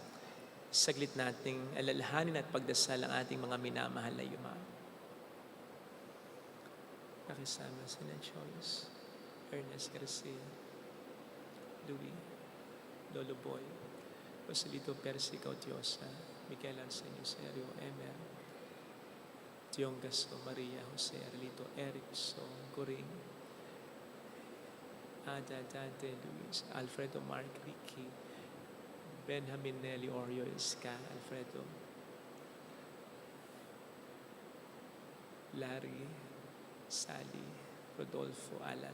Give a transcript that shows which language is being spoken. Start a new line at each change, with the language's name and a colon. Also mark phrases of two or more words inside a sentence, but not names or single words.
Filipino: Saglit nating alalahanin at pagdasal ang ating mga minamahal na yuma. Nakisama si Joyce, Ernest Garcia, Louis, Lolo Boy, Joselito Percy Cautiosa, Michael Arsenio Serio, Emer, Tiong Gasto, Maria Jose Arlito, Erickson, Coring, Ada Dante Luis, Alfredo Mark Ricky, Benjamin Nelly Orio Esca, Alfredo, Larry, Sally, Rodolfo, Alan.